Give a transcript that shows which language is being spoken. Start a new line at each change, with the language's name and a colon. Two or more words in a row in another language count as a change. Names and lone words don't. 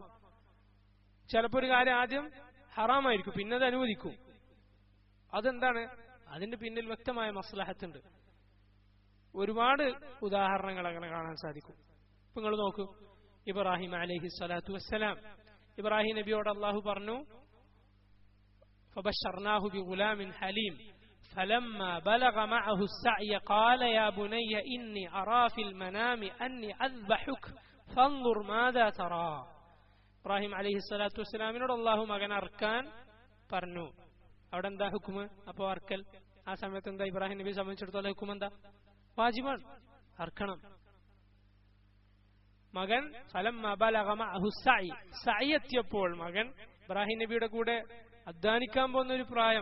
Malayalam: ചിലപ്പോൾ ഒരു കാര്യം ആദ്യം ഹറാമായിരിക്കും, പിന്നെ അത് അനുവദിക്കും. അതെന്താണ്? അതിന്റെ പിന്നിൽ വ്യക്തമായ മസ്ലഹത്തുണ്ട്. ഒരുപാട് ഉദാഹരണങ്ങൾ അങ്ങനെ കാണാൻ സാധിക്കും. ഇപ്പൊ നിങ്ങൾ നോക്കൂ, ഇബ്രാഹിം
Arabic: عليه الصلاة والسلام,
Malayalam: ഇബ്രാഹിം നബിയോട് അള്ളാഹു പറഞ്ഞു,
Arabic: فبشرناه بغلام حليم فلما بلغ معه السعي قال يا بني إني أرى في المنام أني أذبحك فانظر ماذا ترى.
Malayalam: ഇബ്രാഹിം
Arabic: عليه الصلاة
Malayalam: വസ്സലാമിനോട് അള്ളാഹു മകൻ അർക്കാൻ പറഞ്ഞു. അവിടെ എന്താ ഹുക്കുമ്? അപ്പോ അർക്കൽ. ആ സമയത്ത് എന്താ ഇബ്രാഹിം നബിയെ സംബന്ധിച്ചിടത്തോളം ഹുക്കും എന്താ? വാജിബാണ്, അർക്കണം. മകൻ എത്തിയപ്പോൾ മകൻ ഇബ്രാഹിം നബിയുടെ കൂടെ അധ്വാനിക്കാൻ പോകുന്ന ഒരു പ്രായം.